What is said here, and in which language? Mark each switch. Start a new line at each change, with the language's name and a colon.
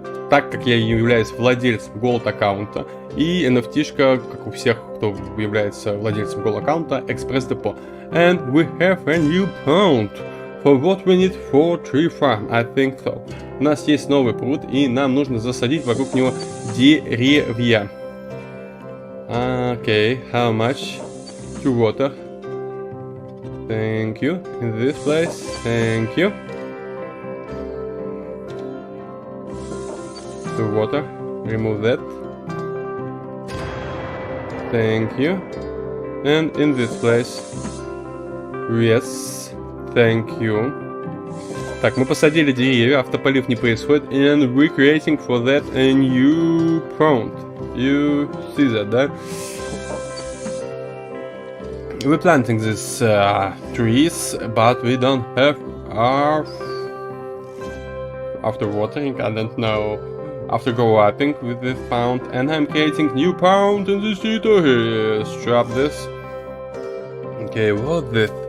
Russian: Так как я являюсь владельцем Gold аккаунта, и NFT-шка, как у всех, кто является владельцем Gold аккаунта, Express Depot.
English: And we have a new pond for what we need for tree farm, I think so.
Russian: У нас есть новый пруд, и нам нужно засадить вокруг него деревья.
English: Okay, how much to water? Thank you. In this place, thank you. To water, remove that. Thank you. And in this place, yes, thank you.
Russian: Так, мы посадили деревья, автополив не происходит.
English: And we're creating for that a new pond. You see that, да? We're planting these trees, but we don't have our... After watering, I don't know. After growing with this pond, and I'm creating new pond in the city here. Strap this. Okay, what this?